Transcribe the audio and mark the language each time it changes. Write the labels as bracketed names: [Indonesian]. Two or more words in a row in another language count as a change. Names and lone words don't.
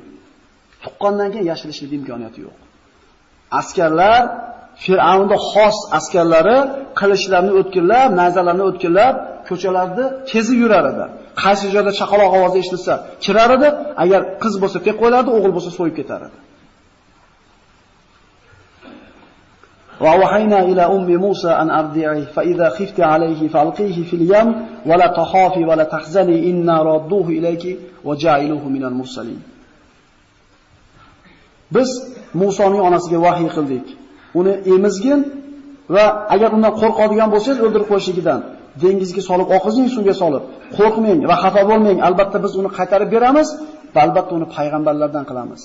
[Uzbek] Tuqqandan keyin yashirishlik imkoniyati yo'q. Askarlar, Fir'avnning xos askarlari qilichlarni o'tkirlab, nayzalarni o'tkirlab, ko'chalarda kezib yurar edi. Qaysi joyda chaqaloq ovozi eshitilsa, kirar edi, agar qiz bo'lsa tek qo'ylardi, o'g'il bo'lsa so'yib ketar edi. [Arabic] وأوحينا إلى أم موسى أن أرضعيه فإذا خفت عليه فألقيه في اليم ولا تخافي ولا تحزني إنا رادوه إليك وجاعلوه من المرسلين. [Uzbek] Biz Musoning onasiga vahiy qildik. Uni emizgin va agar undan qo'rqadigan bo'lsangiz o'ldirib qo'yishligidan dengizga solib, oqizing suvga solib, qo'rqmang va xafa bo'lmang. Albatta biz uni qaytarib beramiz va albatta uni payg'ambarlardan qilamiz.